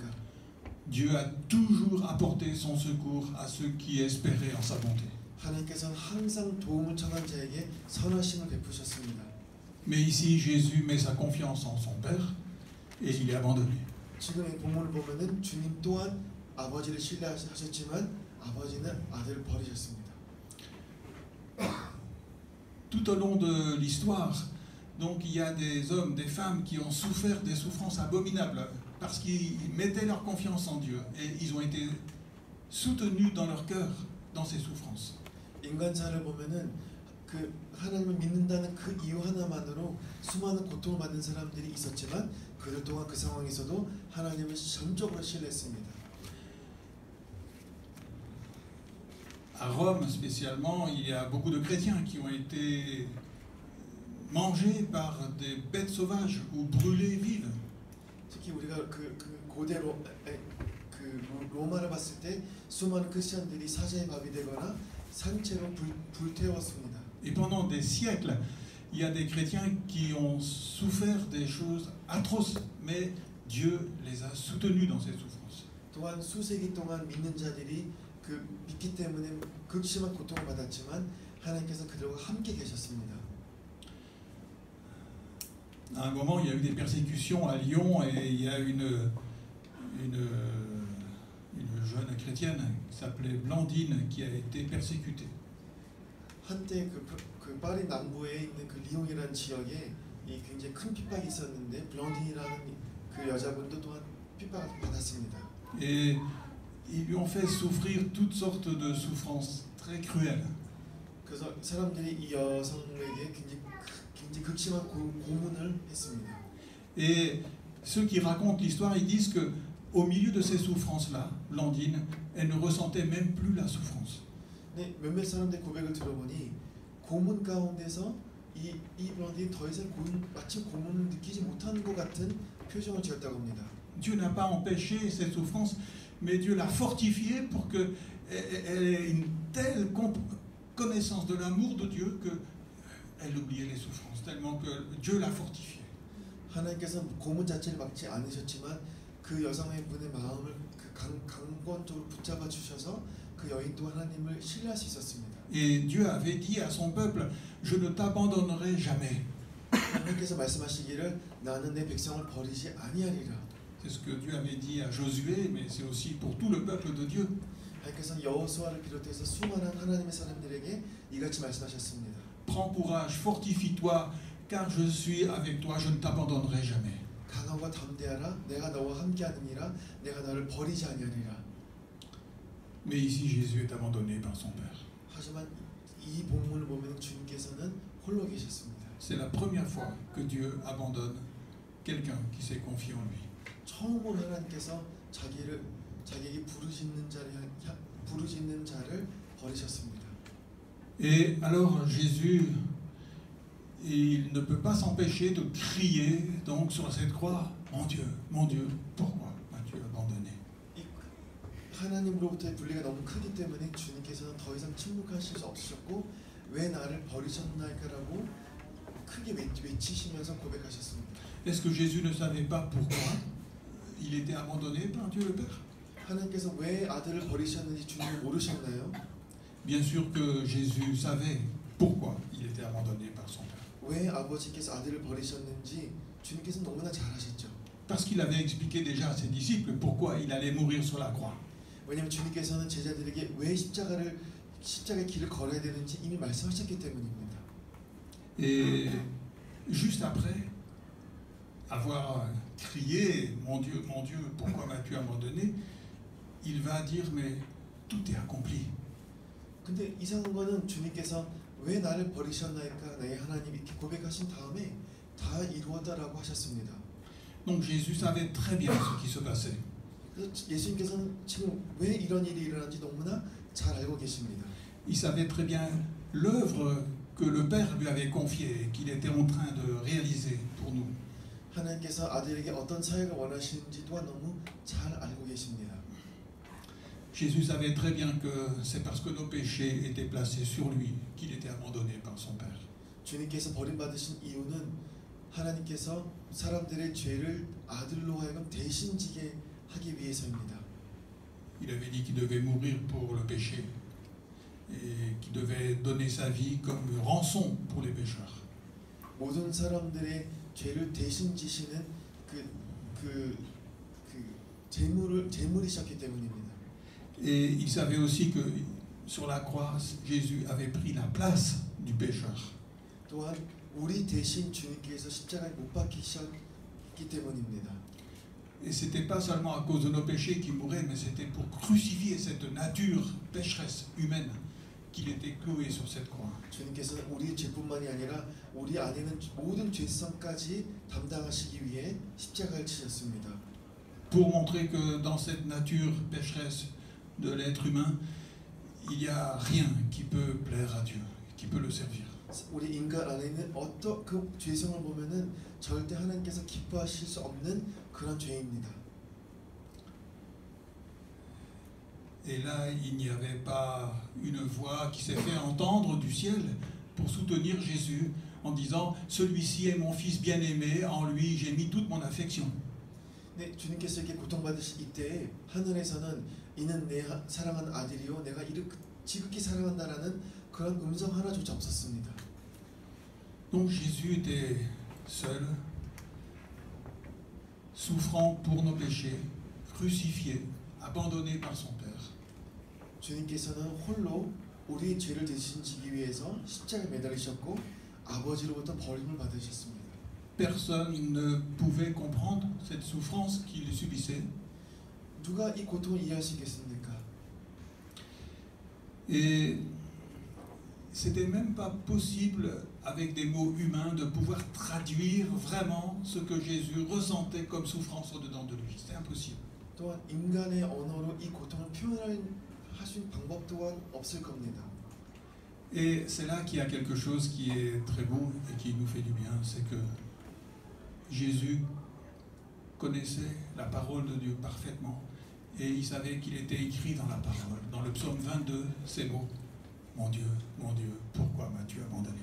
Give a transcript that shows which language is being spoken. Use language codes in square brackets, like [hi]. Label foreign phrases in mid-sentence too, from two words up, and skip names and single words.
[fr] Dieu a toujours apporté son secours à ceux qui espéraient en sa bonté. [ko] 하나님께서는 항상 도움을 청한 자에게 선하심을 베푸셨습니다. [fr] Mais ici, Jésus met sa confiance en son Père et il est abandonné. [ko] 지금의 본문을 보면은 주님 또한 아버지를 신뢰하셨지만 아버지는 아들을 버리셨습니다. [fr] Tout au long de l'histoire, donc il y a des hommes, des femmes qui ont souffert des souffrances abominables parce qu'ils mettaient leur confiance en Dieu et ils ont été soutenus dans leur cœur dans ces souffrances. [ko] 인간사를 보면은 그 하나님을 믿는다는 그 이유 하나만으로 수많은 고통을 받는 사람들이 있었지만 그들 또한 그 상황에서도 하나님을 전적으로 신뢰했습니다. [fr] À Rome spécialement, il y a beaucoup de chrétiens qui ont été mangés par des bêtes sauvages ou brûlés vives. [ko] 특히 우리가 그 고대로 로마를 봤을 때 수많은 크리스천들이 사자의 밥이 되거나 산채로 불태웠습니다. [fr] Et pendant des siècles, il y a des chrétiens qui ont souffert des choses atroces, mais Dieu les a soutenus dans ces souffrances. [ko] 또한 수세기 동안 믿는 자들이 그 믿기 때문에 극심한 고통을 받았지만 하나님께서 그들과 함께 계셨습니다. [fr] À un moment, il y a eu des persécutions à Lyon et il y a une jeune chrétienne qui s'appelait Blandine qui a été persécutée. [ko] 한때 그 파리 남부에 있는 그 리옹이라는 지역에 이 굉장히 큰 핍박이 있었는데 블런딘이라는 그 여자분도 또한 핍박을 받았습니다. [fr] Et ils lui ont fait souffrir toutes sortes de souffrances très cruelles. [ko] 그래서 사람들이 이 여성에게 굉장히 극심한 고문을 했습니다. [fr] Et ceux qui racontent l'histoire, ils disent que au milieu de ces souffrances-là, Blandine, elle ne ressentait même plus la souffrance. [ko] 네, 몇몇 사람들 고백을 들어보니 고문 가운데서 이 블런딘이 더 이상 마치 고문을 느끼지 못하는 것 같은 표정을 지었다고 합니다. [fr] Dieu n'a pas empêché cette souffrance, mais Dieu l'a fortifiée pour qu'elle ait une telle connaissance de l'amour de Dieu qu'elle oubliait les souffrances, tellement que Dieu l'a fortifiée. [ko] 하나님께서 고문 자체를 막지 않으셨지만 그 여성의 분의 마음을 강권적으로 붙잡아 주셔서 그 여인도 하나님을 신뢰할 수 있었습니다. [fr] Et Dieu avait dit à son peuple, je ne t'abandonnerai jamais. [ko] 하나님께서 말씀하시기를 나는 내 백성을 버리지 아니하리라. [fr] C'est ce que Dieu avait dit à Josué, mais c'est aussi pour tout le peuple de Dieu. [ko] 하나님께서 여호수아를 비롯해서 수많은 하나님의 사람들에게 이같이 말씀하셨습니다. [fr] Prends courage, fortifie-toi, car je suis avec toi, je ne t'abandonnerai jamais. [ko] 강함과 담대하라, 내가 너와 함께하느니라, 내가 너를 버리지 아니하리라. [fr] Mais ici, Jésus est abandonné par son Père. [ko] 하지만 이 본문을 보면 주님께서는 홀로 계셨습니다. [fr] C'est la première fois que Dieu abandonne quelqu'un qui s'est confié en lui. [ko] 처음으로 하나님께서 자기에게 부르짖는 자를 버리셨습니다. [fr] Et alors Jésus, il ne peut pas s'empêcher de crier donc sur cette croix, mon Dieu, pourquoi m'as-tu abandonné? [ko] 하나님으로부터의 분리가 너무 크기 때문에 주님께서는 더 이상 침묵하실 수 없으셨고 왜 나를 버리셨나이까라고 크게 외치시면서 고백하셨습니다. [fr] Est-ce que Jésus ne savait pas pourquoi il était abandonné par Dieu le Père? [ko] 하나님께서 왜 아들을 버리셨는지 주님은 모르셨나요? [fr] Bien sûr que Jésus savait pourquoi il était abandonné par son Père. [ko] 왜 아버지께서 아들을 버리셨는지 주님께서 너무나 잘 아셨죠. [fr] Parce qu'il avait expliqué déjà à ses disciples pourquoi il allait mourir sur la croix. [ko] 왜냐하면 주님께서는 제자들에게 왜 십자가의 길을 걸어야 되는지 이미 말씀하셨기 때문입니다. [fr] Et juste après avoir crié mon Dieu, pourquoi m'as-tu abandonné, il va dire mais tout est accompli. [ko] 근데 이상한 거는 주님께서 왜 나를 버리셨나이까 나의 하나님 이렇게 고백하신 다음에 다 이루었다라고 하셨습니다. [fr] Donc Jésus savait très bien ce qui se passait. [ko] 그래서 예수님께서는 지금 왜 이런 일이 일어난지 너무나 잘 알고 계십니다. [fr] Il savait très bien l'œuvre que le Père lui avait confiée, qu'il était en train de réaliser pour nous. [ko] 하나님께서 아들에게 어떤 사역을 원하시는지 또한 너무 잘 알고 계십니다. [fr] Jésus savait très bien que c'est parce que nos péchés étaient placés sur lui qu'il était abandonné par son Père. [ko] 주님께서 버림받으신 이유는 하나님께서 사람들의 죄를 아들로 하여금 대신 지게 하기 위해서입니다. [fr] Il avait dit qu'il devait mourir pour le péché et qu'il devait donner sa vie comme rançon pour les pécheurs. [ko] 모든 사람들의 죄를 대신 지시는 제물이셨기 때문입니다. [fr] Et il savait aussi que sur la croix, Jésus avait pris la place du pécheur. [ko] 또한 우리 대신 주님께서 십자가에 못 박히셨기 때문입니다. [fr] Et c'était pas seulement à cause de nos péchés qu'il mourait, mais c'était pour crucifier cette nature pécheresse humaine qu'il était cloué sur cette croix. [ko] 주님께서는 우리 죄뿐만이 아니라 우리 안에 있는 모든 죄성까지 담당하시기 위해 십자가를 치셨습니다. [fr] Pour montrer que dans cette nature pécheresse de l'être humain, il n'y a rien qui peut plaire à Dieu, qui peut le servir. [ko] 우리 인간 안에 있는 어떤 그 죄성을 보면은 절대 하나님께서 기뻐하실 수 없는 그런 죄입니다. [fr] Et là, il n'y avait pas une voix qui s'est fait entendre du ciel pour soutenir Jésus en disant « Celui-ci est mon fils bien-aimé, en lui j'ai mis toute mon affection ». [ko] 네, 주님께서 이렇게 고통받으실 이때 하늘에서는 이는 내 사랑하는 아들이요 내가 이를 지극히 사랑한다라는 그런 음성 하나조차 없었습니다. [fr] Donc Jésus était seul, souffrant pour nos péchés, crucifié, abandonné par son Père. [ko] 주님께서는 홀로 우리의 죄를 대신 지기 위해서 십자가에 매달리셨고 아버지로부터 버림을 받으셨습니다. [fr] Personne ne pouvait comprendre cette souffrance qu'il subissait. [ko] 누가 이 고통을 이해할 수 있겠습니까? [fr] Et c'était même pas possible avec des mots humains de pouvoir traduire vraiment ce que Jésus ressentait comme souffrance au-dedans de lui. C'était impossible. [ko] 또한 인간의 언어로 이 고통을 표현할 수 있는 방법 또한 없을 겁니다. [fr] Et c'est là qu'il y a quelque chose qui est très beau et qui nous fait du bien, c'est que Jésus connaissait la parole de Dieu parfaitement et il savait qu'il était écrit dans la parole. Dans le psaume 22, ces mots, mon Dieu, pourquoi m'as-tu abandonné?